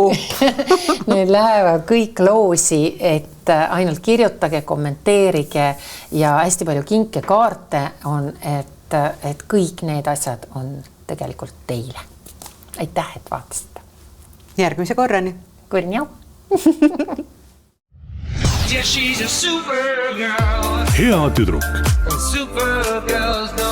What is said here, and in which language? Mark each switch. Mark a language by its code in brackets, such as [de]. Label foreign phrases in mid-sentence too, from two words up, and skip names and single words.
[et] Need lähevad kõik loosi, et ainult kirjutage, kommenteerige ja hästi palju kinke kaarte on, et kõik need asjad on tegelikult teile. Aitäh, et vaatasite. Järgmise korrani. Kurniau. [en] Yeah, she's a super girl. [et] hea tüdruk. [en] Supergirls